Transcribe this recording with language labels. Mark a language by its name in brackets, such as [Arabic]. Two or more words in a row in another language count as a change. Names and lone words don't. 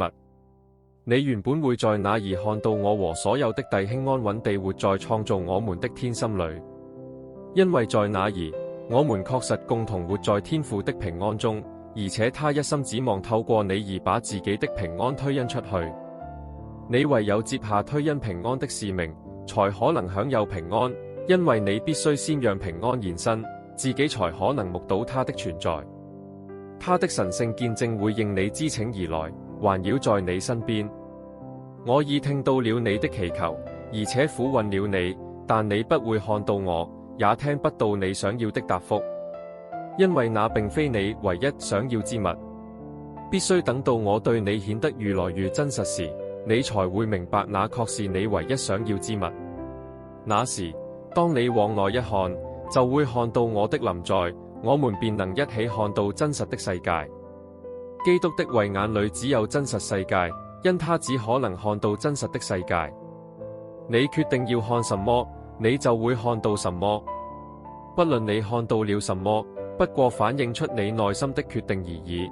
[Chinese] 你原本會在那兒看到我和所有的弟兄安穩地活在創造我們的天心裏，因為在那兒，我們確實共同活在天父的平安中，而且他一心指望透過你而把自己的平安推恩出去。你唯有接下推恩平安的使命，才可能享有平安，因為你必須先讓平安現身，自己才可能目睹他的存在。他的神聖見證會應你之請而來，環繞在你身邊。我已聽到了你的祈求，而且撫慰了你，但你不會看到我，也聽不到你想要的答覆，因為那並非你唯一想要之物。必須等到我對你顯得越來越真實時，你才會明白那確是你唯一想要之物。那時，當你往內一看，就會看到我的臨在，我們便能一起看到真實的世界。基督的慧眼裏只有真實世界，因他只可能看到真實的世界。你決定要看什麼，你就會看到什麼。不論你看到了什麼，不過反映出你內心的決定而已。